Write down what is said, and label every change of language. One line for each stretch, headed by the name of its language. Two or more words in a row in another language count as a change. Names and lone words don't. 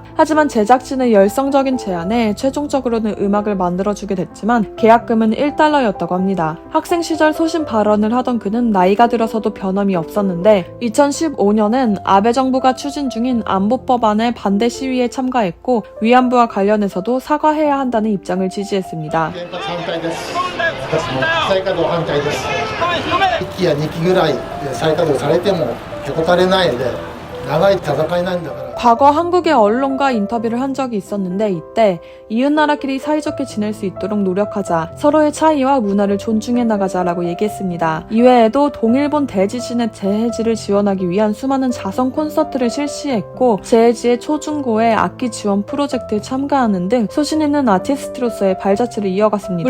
Korean: 하지만 제작진의 열성적인 제안에 최종적으로는 음악을 만들어주게 됐지만 계약금은 1달러였다고 합니다. 학생 시절 소신 발언을 하던 그는 나이가 들어서도 변함이 없었는데 2015년엔 아베 정부가 추진 중인 안보법안의 반대 시위에 참가했고 위안부와 관련해서도 사과해야 한다는 입장을 지지했습니다.
Japanese: 再稼働反対です。1期や2期ぐらい再稼働されてもへこたれないので長い戦いなんだから。
Korean: 과거 한국의 언론과 인터뷰를 한 적이 있었는데 이때 이웃나라끼리 사이좋게 지낼 수 있도록 노력하자, 서로의 차이와 문화를 존중해 나가자라고 얘기했습니다. 이외에도 동일본 대지진의 재해지를 지원하기 위한 수많은 자선 콘서트를 실시했고 재해지의 초중고의 악기 지원 프로젝트에 참가하는 등 소신 있는 아티스트로서의 발자취를 이어갔습니다.